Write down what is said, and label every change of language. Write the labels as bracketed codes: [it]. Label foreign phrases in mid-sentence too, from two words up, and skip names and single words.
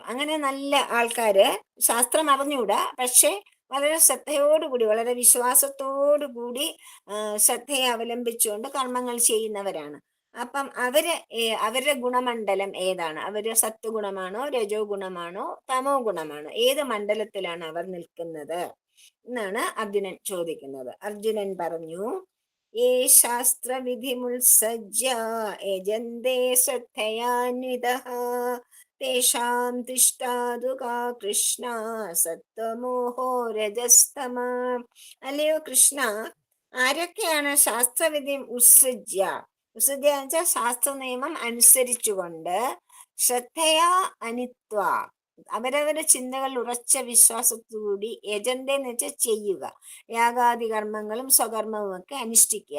[ml] അങ്ങനെ നല്ല ആൾക്കാര് ശാസ്ത്രം അറിഞ്ഞൂടാ, പക്ഷെ വളരെ ശ്രദ്ധയോടുകൂടി വളരെ വിശ്വാസത്തോടുകൂടി ശ്രദ്ധയെ അവലംബിച്ചുകൊണ്ട് കർമ്മങ്ങൾ ചെയ്യുന്നവരാണ്. അപ്പം അവരുടെ ഗുണമണ്ഡലം ഏതാണ്? അവര് സത്വഗുണമാണോ, രജോ ഗുണമാണോ, തമോ ഗുണമാണോ? ഏത് മണ്ഡലത്തിലാണ് അവർ നിൽക്കുന്നത് എന്നാണ് അർജുനൻ ചോദിക്കുന്നത്. അർജുനൻ പറഞ്ഞു, [sa] ये शास्त्रविधिमुत्सृज्य यजन्ते श्रद्धयान्वितः तेषां तिष्ठादु का കൃഷ്ണ സത്വമോഹോ രജസ്തമ. [ml] അല്ലയോ കൃഷ്ണ, ആരൊക്കെയാണ് [sa] ശാസ്ത്രവിധി ഉത്സൃജ്യ, [ml] ഉത്സൃജ്യ എന്ന് വെച്ചാൽ ശാസ്ത്ര നിയമം അനുസരിച്ചുകൊണ്ട്, [sa] ശ്രദ്ധയാ അനിത്വ [ml] അവരവരുടെ ചിന്തകൾ ഉറച്ച വിശ്വാസത്തോടുകൂടി, യജന്തെ എന്ന് വെച്ചാൽ ചെയ്യുക, യാഗാദി കർമ്മങ്ങളും സ്വകർമ്മവും ഒക്കെ അനുഷ്ഠിക്കുക.